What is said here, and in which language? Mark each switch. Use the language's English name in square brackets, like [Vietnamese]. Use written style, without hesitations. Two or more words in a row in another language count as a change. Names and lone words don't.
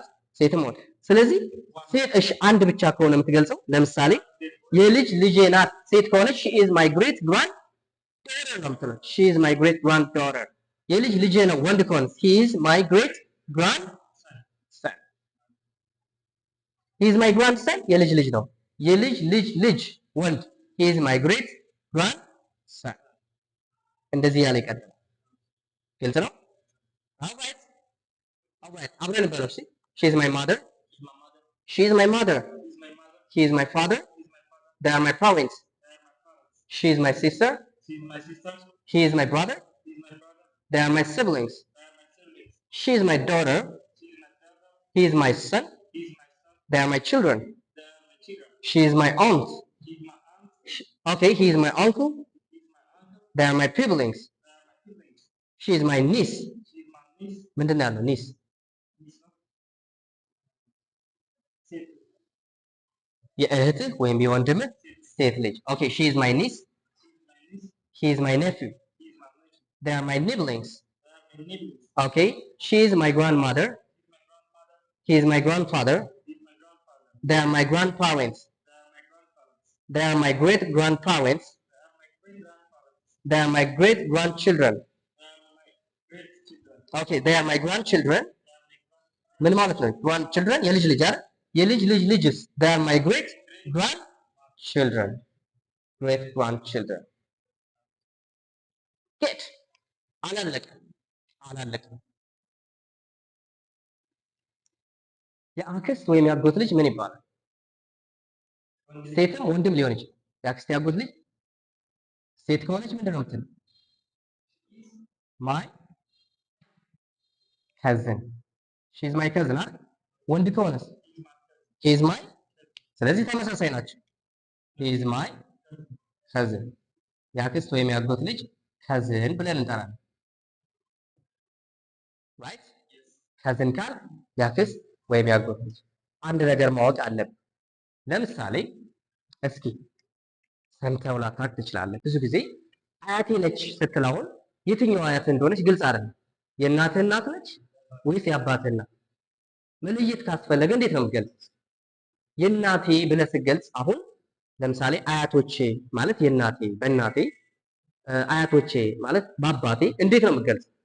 [Amharic] ሴትም ወንድ። ስለዚህ ሴት እሺ አንድ ብቻ ከሆነ የምትገልጸው ለምሳሌ የልጅ ልጄ ናት ሴት ከሆነች [English] she is my great grand daughter [Amharic] ነው የምትለው። [English] she is my great grand daughter። [Amharic] የልጅ ልጄ ነው ወንድ ከሆነ [English] he is my great grand son። he is my grand son [Amharic] የልጅ ልጅ ነው። የልጅ ልጅ ልጅ ወንድ [English] he is my great grand son። [Amharic] እንደዚህ ያለ ይቀጥላል። ግልጽ ነው? [English] alright alright [Amharic] አብረን በለው እስኪ [English] she is my mother she is my mother he is my ፋደር they are my parents she is my sister he is my brother they are my siblings she is my daughter he is my son they are my children she is my aunt okay he is my uncle they are my siblings she is my niece [Amharic] ምንድን ነው ያለው [English] ኒስ [Amharic] የእህትህ ወይም የወንድምህ ሴት ልጅ [English] okay she is my niece he is my nephew they are my nibblings okay she is my grandmother he is my grandfather they are my grandparents they are my great grandparents they are my great grandchildren okay they are my grandchildren [Amharic] ምን ማለት ነው [English] grandchildren [Amharic] የልጅ ልጅ አይደል የልጅ ልጅ ልጅስ [English] they are my great grandchildren great grandchildren [Amharic] get አላለቀም አላለቀም የአክስት ወይም የአጎት ልጅ ምን ይባላል ሴትም ወንድም ሊሆን ይችላል የአክስት የአጎት ልጅ ሴት ከሆነች ምንድን ነው የምትለው [English] my cousin she is my cousin [Amharic] አይደል ወንድ ከሆነስ [English] he is my [Amharic] ስለዚህ ተመሳሳይ ናቸው [English] he is my cousin [Amharic] የአክስት ወይም የአጎት ልጅ [English] cousin [Amharic] ብለን እንጠራለን [English] right cousin [Amharic] ካል የአክስት ወይም የአጎት ልጅ አንድ ነገር ማወቅ አለብን ለምሳሌ እስኪ ሰምተው ላታውቅ ትችላለህ ብዙ ጊዜ አያቴ ነች ስትል አሁን የትኛው አያት እንደሆነች ግልጽ አይደለም የእናትህ እናት ነች ወይስ የአባትህ እናት መለየት ካስፈለገ እንዴት ነው የምትገልጽ የእናቴ ብለህ ስትገልጽ አሁን ለምሳሌ አያቶቼ ማለት የእናቴ በእናቴ አያቶቼ ማለት በአባቴ እንዴት ነው የምትገልጽ